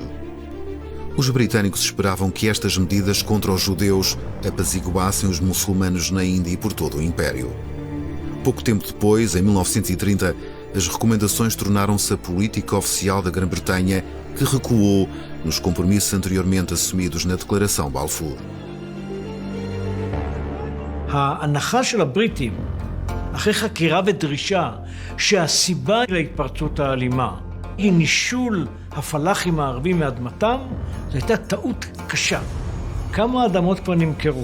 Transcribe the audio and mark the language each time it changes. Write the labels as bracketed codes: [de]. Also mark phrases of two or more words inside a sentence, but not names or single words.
[pt] Os britânicos esperavam que estas medidas contra os judeus apaziguassem os muçulmanos na Índia e por todo o Império. Pouco tempo depois, em 1930, as recomendações tornaram-se a política oficial da Grã-Bretanha, que recuou nos compromissos anteriormente assumidos na Declaração Balfour. [he] ההנחה של הבריטים, אחרי חקירה ודרישה, שהסיבה להתפרצות האלימה היא נישול הפלאחים הערבים מאדמתם, זו הייתה טעות קשה. כמה אדמות כבר נמכרו?